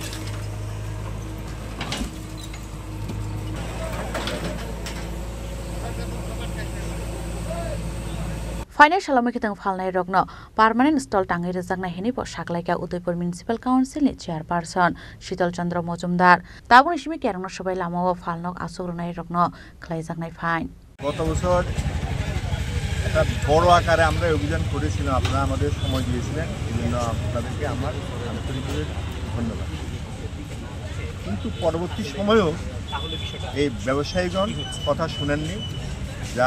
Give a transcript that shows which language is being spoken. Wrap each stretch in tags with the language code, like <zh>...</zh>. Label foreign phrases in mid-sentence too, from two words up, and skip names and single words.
<trp>फाइनेंशियल मुखेथों फालनाय रगनो</trp> <en>permanent stall</en> <trp>टांगै रजाकनाय हेनिबो साखलायका उदयपुर म्युनिसिपल काउन्सिलनि चेयारपार्सन शीतल चन्द्र मजुमदार ताबुनि सिमि केरंनो सबाय लामाव फालनक आसुग्रनाय रगनो खलायजाकनाय फाइन</trp> <bn>গত বছর একটা বড় আকারে আমরা অভিযান করেছিলাম আপনারা আমাদের সময় দিয়েছিলেন এজন্য আপনাদেরকে আমার আন্তরিকভাবে ধন্যবাদ কিন্তু পরবর্তী সময়েও এই ব্যবসায়ীগণ কথা শুনেননি যা</bn>